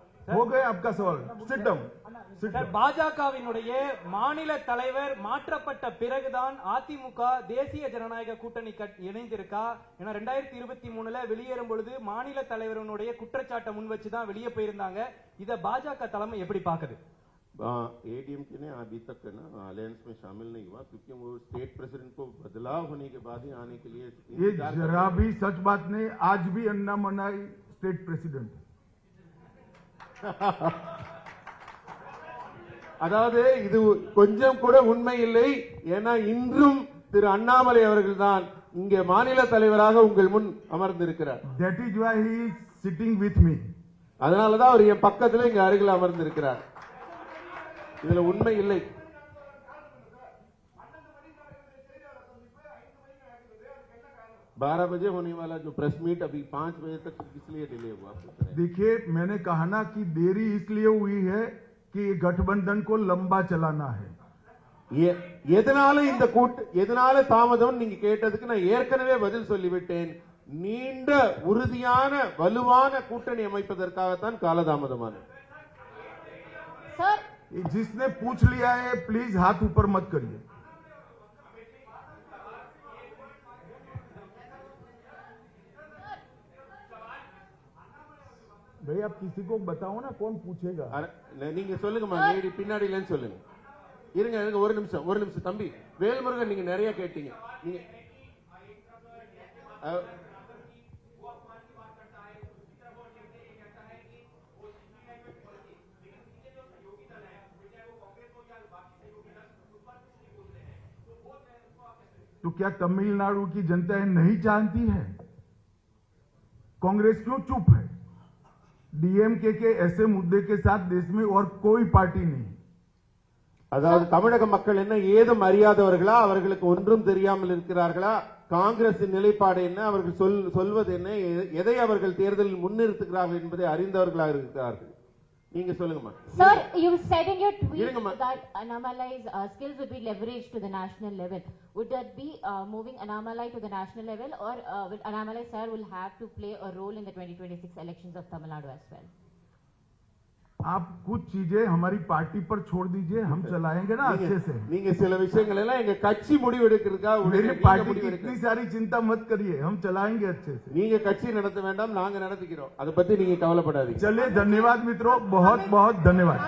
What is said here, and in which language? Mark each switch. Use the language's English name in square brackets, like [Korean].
[Hindi] हो गए आपका सवाल. [English] Sit down. [Tamil] பாஜகவினுடைய மாநில தலைவர் மாற்றப்பட்ட பிறகுதான் அதிமுக தேசிய ஜனநாயக கூட்டணி இணைந்திருக்கா? ஏன்னா 2023 வெளியேறும் பொழுது மாநில தலைவருடைய குற்றச்சாட்டை முன் வச்சுதான் வெளியே போயிருந்தாங்க. இத பாஜக தலைமை எப்படி பாக்குது? [Hindi] एडीएमके ने अभी तक अलायंस में शामिल नहीं हुआ क्योंकि वो स्टेट प्रेसिडेंट को बदलाव होने के बाद ही आने के लिए ये जरा भी सच बात नहीं. आज भी अन्ना मनाई स्टेट प्रेसिडेंट. [Tamil] அதாவது இது கொஞ்சம் கூட உண்மை இல்லை. ஏன்னா இன்றும் திரு அண்ணாமலை அவர்கள் தான் இங்கே மாநில தலைவராக உங்கள் முன் அமர்ந்திருக்கிறார். [English] That is why he is sitting with me. [Tamil] அதனாலதான் அவர் என் பக்கத்துல இங்க அருகில் அமர்ந்திருக்கிறார். இதுல உண்மை இல்லை. [Hindi] बारह बजे होने वाला जो प्रेस मीट अभी 5 बजे तक इसलिए डिले हुआ. देखिए मैंने कहा ना कि देरी इसलिए हुई है कि गठबंधन को लंबा चलाना है. [Tamil] எதனால இந்த எதனால தாமதம் நீங்க கேட்டதுக்கு நான் ஏற்கனவே பதில் சொல்லிவிட்டேன். நீண்ட உறுதியான வலுவான கூட்டணி அமைப்பதற்காகத்தான் காலதாமதமானது. [Hindi] जिसने पूछ लिया है प्लीज हाथ ऊपर मत करिए. भाई आप किसी को बताओ ना कौन पूछेगा. [Tamil] நீங்க சொல்லுங்கம்மா, நேடி பின்னாடில சொல்லுங்க. இருங்க ஒரு நிமிஷம் தம்பி வேல்முருகன், நீங்க நிறைய கேட்டீங்க. நீங்க [Hindi] तो क्या तमिलनाडु की जनता नहीं जानती है? कांग्रेस क्यों चुप है? डीएमके के ऐसे मुद्दे के साथ देश में और कोई पार्टी नहीं. [Tamil] அதாவது தமிழக மக்கள் என்ன ஏதும் அறியாதவர்களா, அவர்களுக்கு ஒன்றும் தெரியாமல் இருக்கிறார்களா, காங்கிரசின் நிலைப்பாடு என்ன, அவர்கள் சொல்வது என்ன, எதை அவர்கள் தேர்தலில் முன்னிறுத்துகிறார்கள் என்பதை அறிந்தவர்களாக இருக்கிறார்கள். நீங்க சொல்லுங்கம்மா. [English] Sir, you said in your tweet that Annamalai's skills would be leveraged to the national level. Would that be moving Annamalai to the national level, or will Annamalai sir will have to play a role in the 2026 elections of Tamil Nadu as well? [Hindi] आप कुछ चीजें हमारी party पर छोड़ दीजिए, हम चलाएंगे ना अच्छे से. [Tamil] நீங்க சில விஷயங்கள் எல்லாம் எங்க கட்சி முடிவு எடுக்கிறதுக்காக [Hindi] मेरी पार्टी की इतनी सारी चिंता मत करिए, हम चलाएंगे अच्छे से. [Tamil] நீங்க கட்சி நடத்த வேண்டாம், நாங்க நடத்திக்கிறோம், அதை பத்தி நீங்க கவலைப்படாதீங்க. [Hindi] चलिए, धन्यवाद मित्रों, बहुत बहुत धन्यवाद.